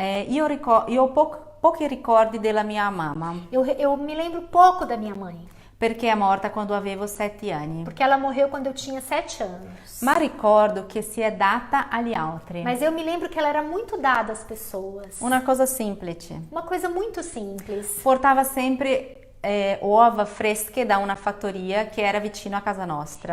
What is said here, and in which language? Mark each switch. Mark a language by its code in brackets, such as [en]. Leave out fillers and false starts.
[it] Io ho pochi ricordi della mia mamma, [pt] Eu me lembro pouco da minha mãe, [it] perché è morta quando avevo 7 anni. [pt] porque ela morreu quando eu tinha 7 anos. [it] Ma ricordo che si è data agli altri. [pt] Mas eu me lembro que ela era muito dada às pessoas. [it] Una cosa semplice. [pt] Uma coisa muito simples. [it] Portava sempre uova fresche da una fattoria che era vicino a casa nostra.